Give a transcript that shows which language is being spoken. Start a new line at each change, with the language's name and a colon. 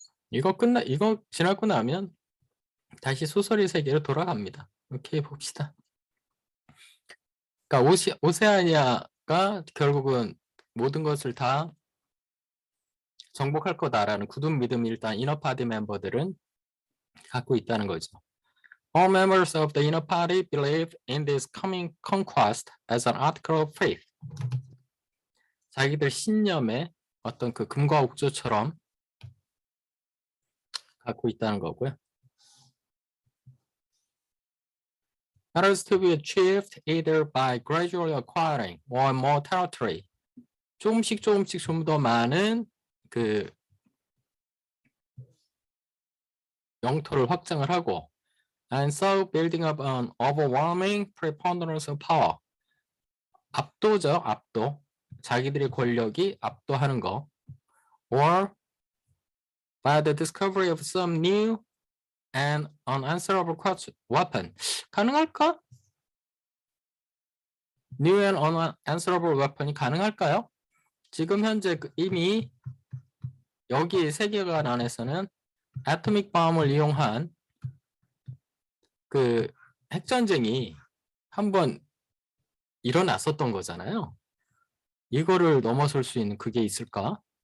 Korean: 이거 지나고 나면 다시 소설의 세계로 돌아갑니다. 이렇게 봅시다. 그러니까 오세아니아가 결국은 모든 것을 다 정복할 거다라는 굳은 믿음이 일단 이너 파티 멤버들은 갖고 있다는 거죠.
English: All members of the inner party believe in this coming conquest as an article of faith.
Korean: 자기들 신념의 어떤 그 금과 옥조처럼 갖고 있다는 거고요.
English: That is to be achieved either by gradually acquiring more and more territory.
Korean: 조금씩 좀 더 많은 그 영토를 확장을 하고
English: and so building up an overwhelming preponderance of power.
Korean: 압도. 자기들의 권력이 압도하는 거.
English: Or by the discovery of some new and unanswerable weapon.
Korean: 가능할까?
English: New and unanswerable weapon이
Korean: 가능할까요? 지금 현재 이미 여기 세계관 안에서는 애토믹 bom을 이용한 그 핵전쟁이 한번 일어났었던 거잖아요. 이거를 넘어설 수 있는 그게 있을까?